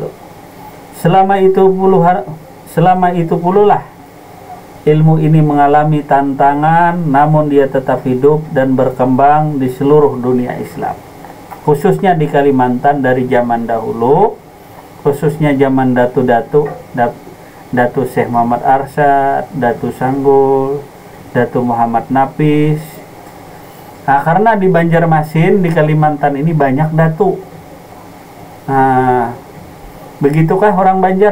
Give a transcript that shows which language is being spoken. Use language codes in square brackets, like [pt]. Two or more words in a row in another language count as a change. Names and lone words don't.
[id] Selama itu pululah ilmu ini mengalami tantangan, namun dia tetap hidup dan berkembang di seluruh dunia Islam, khususnya di Kalimantan dari zaman dahulu, khususnya zaman Datu Syekh Muhammad Arsyad, Datu Sanggul, Datu Muhammad Nafis. Nah, karena di Banjarmasin, di Kalimantan ini banyak datu. Nah, begitukah orang Banjar?